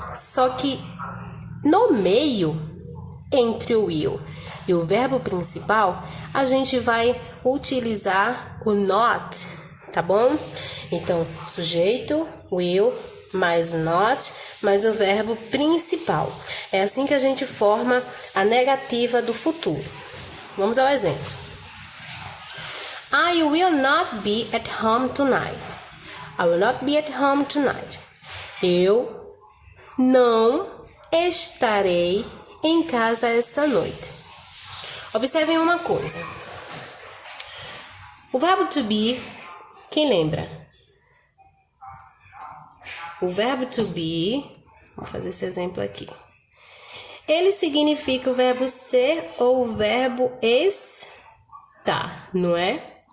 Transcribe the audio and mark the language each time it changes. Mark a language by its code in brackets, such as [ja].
[pt] Só que no meio, entre o will e o verbo principal, a gente vai utilizar o not, tá bom? Então, sujeito, will, mais o not, mais o verbo principal. É assim que a gente forma a negativa do futuro. Vamos ao exemplo. [en] I will not be at home tonight. I will not be at home tonight. [pt] Eu não estarei em casa esta noite. Observem uma coisa. O verbo to be, quem lembra? O verbo to be, vou fazer esse exemplo aqui. Ele significa o verbo ser ou o verbo estar, não é?